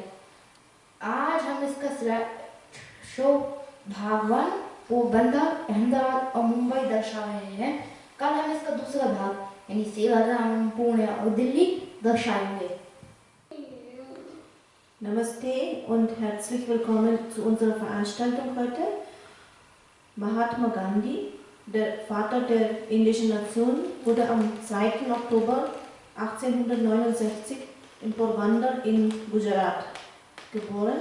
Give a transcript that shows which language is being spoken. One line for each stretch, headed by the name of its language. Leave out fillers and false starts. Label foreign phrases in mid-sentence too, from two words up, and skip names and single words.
Hindi: आज हम इसका शो भाग 1 पोरबंदर, अहमदाबाद और मुंबई दर्शा रहे हैं। कल हम इसका दूसरा भाग यानी सेवाग्राम, पुणे और दिल्ली दर्शाएंगे।
German: Namaste und herzlich willkommen zu unserer Veranstaltung heute. Mahatma Gandhi, der Vater der indischen Nation, wurde am 2. Oktober 1869 in Porbandar in Gujarat geboren.